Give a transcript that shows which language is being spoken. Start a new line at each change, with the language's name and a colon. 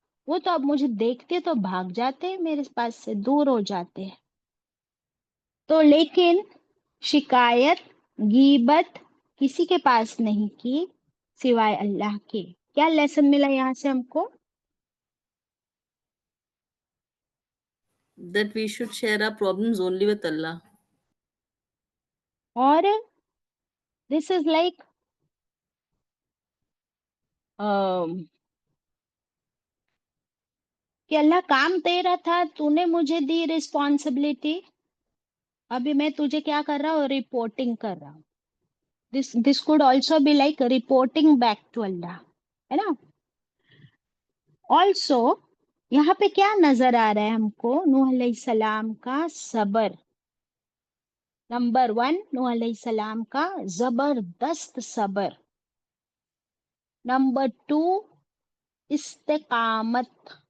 Urdu: وہ تو اب مجھے دیکھتے تو بھاگ جاتے ہیں، میرے پاس سے دور ہو جاتے ہیں. تو لیکن شکایت، غیبت کسی کے پاس نہیں کی سوائے اللہ کے. کیا لیسن ملا یہاں سے ہم کو؟
English: That we should share our problems only with Allah.
Urdu: اور
English: this is like
Urdu: کہ اللہ کام تیرا تھا، تو نے مجھے دی رسپانسبلٹی، ابھی میں تجھے کیا کر رہا ہوں؟ رپورٹنگ کر رہا ہوں.
English: this could also be like reporting back to Allah,
Urdu: ہے نا.
English: also
Urdu: یہاں پہ کیا نظر آ رہا ہے ہم کو؟ نوح علیہ السلام کا صبر. نمبر 1، نوح علیہ السلام کا زبردست صبر. نمبر 2، استقامت.